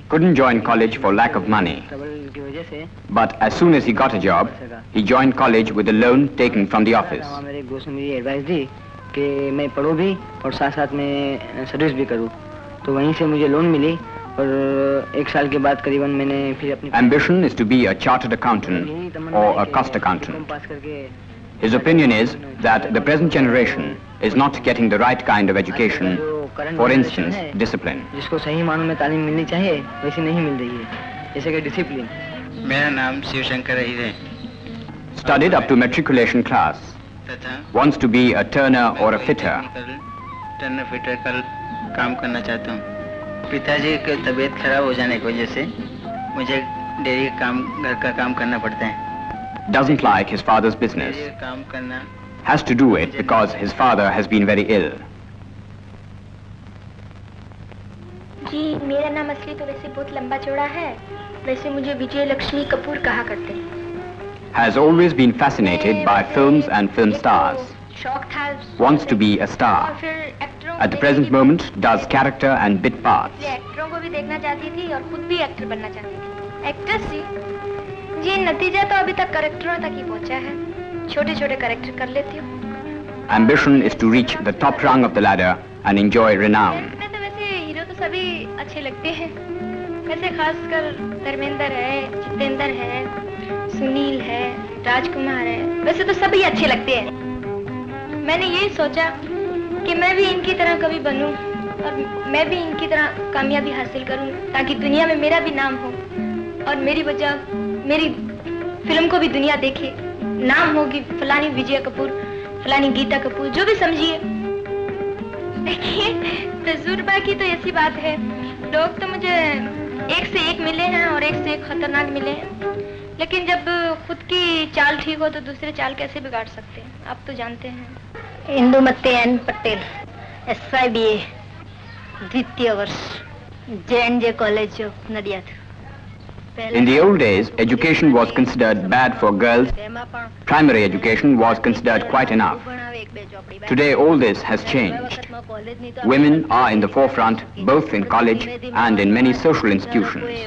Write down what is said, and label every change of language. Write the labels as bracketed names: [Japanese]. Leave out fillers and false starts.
[English] Couldn't join college for lack of money. [Hindi] Trouble की वजह से. [English] But as soon as he got a job, he joined college with a loan taken from the office. [Hindi] मेरे एक दोस्त ने मुझे advice दी कि मैं पढूं भी और साथ साथ में सर्विस भी करूं. तो वहीं से मुझे लोन मिली और एक साल के बाद करीबन मैंने फिर अपनी. [English] Ambition is to be a chartered accountant or a cost accountant. [Hindi] पास करके. [English] His opinion is that the present generation is not getting the right kind of education. For instance, discipline. [Hindi] जिसको सही मानों में तालीम मिलनी चाहिए वैसी नहीं मिल रही है. जैसे कि डिसिप्लिन. मेरा नाम शिवशंकर अहीर है. [English] Studied up to matriculation class. Wants to be a turner or a fitter. [Hindi] Turner fitter का काम करना चाहता हूँ. पिताजी की तबीयत खराब हो जाने की वजह से मुझे डेयरी काम घर का काम करना पड़ता है. [English] Doesn't like his father's business. [Hindi] काम करना. [English] Has to do it because his father has been very ill. [Hindi] जी मेरा नाम असली तो वैसे बहुत लंबा चौड़ा है. वैसे मुझे विजय लक्ष्मी कपूर कहा करते हैं. [English] Has always been fascinated by films and film stars. [Hindi] शौक था. [English] Wants to be a [Hindi] और [English] star. [Hindi] फिर एक्टरों [English] At the present moment, does character and bit parts. [Hindi] एक्टरों को भी देखना चाहती थी और खुद भी एक्टर बनना चाहती थी. एक्ट्रेस जी नतीजा तो अभी तक कैरेक्टरों तक ही पहुंचा है. छोटे छोटे कैरेक्टर कर लेती हूँ. [English] Ambition is to reach the top rung of the ladder and enjoy renown. [Hindi] सभी अच्छे लगते हैं. वैसे खासकर धर्मेंद्र है, जितेंद्र है, सुनील है, राजकुमार है. वैसे तो सभी अच्छे लगते हैं. मैंने यही सोचा कि मैं भी इनकी तरह कभी बनूं और मैं भी इनकी तरह कामयाबी हासिल करूं ताकि दुनिया में मेरा भी नाम हो और मेरी वजह मेरी फिल्म को भी दुनिया देखे. नाम होगी फलानी विजय कपूर, फलानी गीता कपूर, जो भी समझिए. देखिए तजुर्बा की तो ऐसी बात है. लोग तो मुझे एक से एक मिले हैं और एक से एक खतरनाक मिले हैं. लेकिन जब खुद की चाल ठीक हो तो दूसरे चाल कैसे बिगाड़ सकते हैं, आप तो जानते हैं. इंदुमती एन पटेल, SYBA, द्वितीय वर्ष, J&J college of Nadiad. [English] In the old days, education was considered bad for girls. Primary education was considered quite enough. Today, all this has changed. Women are in the forefront, both in college and in many social institutions.